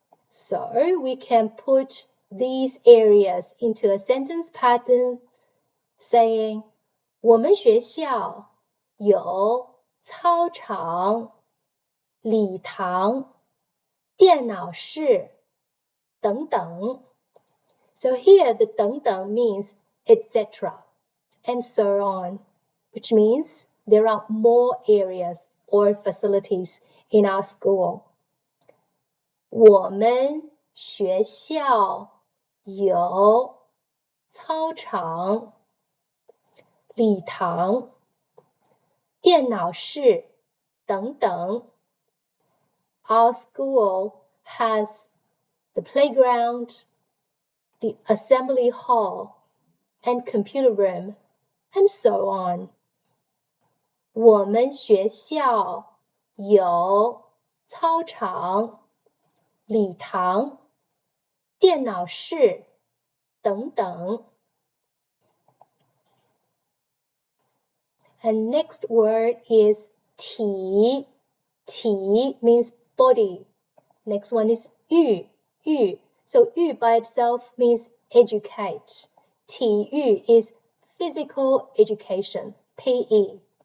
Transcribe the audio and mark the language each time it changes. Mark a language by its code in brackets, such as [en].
[en] So we can put these areas into a sentence pattern saying 我们学校有操场、礼堂、电脑室等等. So here the 等等 means etc. and so on, which means there are more areas or facilities in our school. [zh] 我们学校有操场、礼堂、电脑室等等. [en] Our school has the playground, the assembly hall, and computer room, and so on. [zh] 我们学校有操场、礼堂、电脑室等等. [en] And next word is 体 means body. Next one is 育 So 育 by itself means educate. 体育 is physical education, PE.